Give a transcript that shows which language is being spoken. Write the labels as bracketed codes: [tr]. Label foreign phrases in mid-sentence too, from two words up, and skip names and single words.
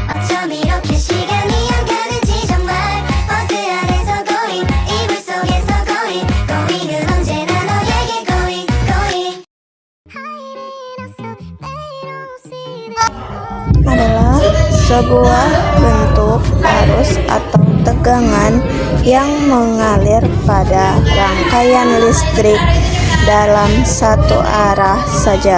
[ko] 저렇게 시간이 안 가는지 정말 버스 안에서 going 이불 속에서 going은 언제나 너에게 going [id] adalah sebuah bentuk arus atau tegangan yang mengalir pada rangkaian listrik dalam satu arah saja.